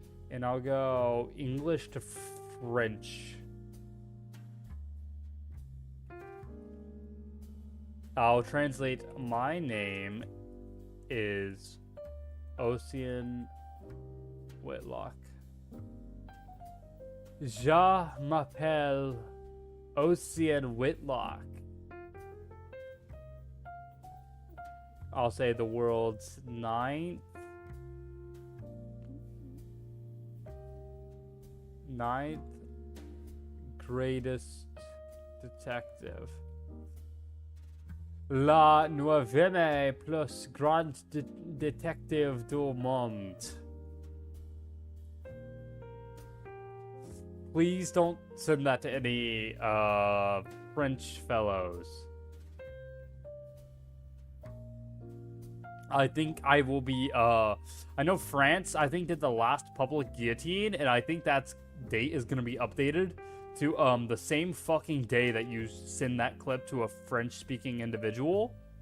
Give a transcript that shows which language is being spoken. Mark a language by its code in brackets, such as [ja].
[en] And I'll go English to French. I'll translate, my name is Osian Whitlock. [fr] Je m'appelle Osian Whitlock. [en] I'll say the world's ninth greatest detective. [fr] La neuvième plus grande détective du monde. [en] Please don't send that to any French fellows. I think I will be, I know France, I think, did the last public guillotine, and I think that date is going to be updated to the same fucking day that you send that clip to a French-speaking individual.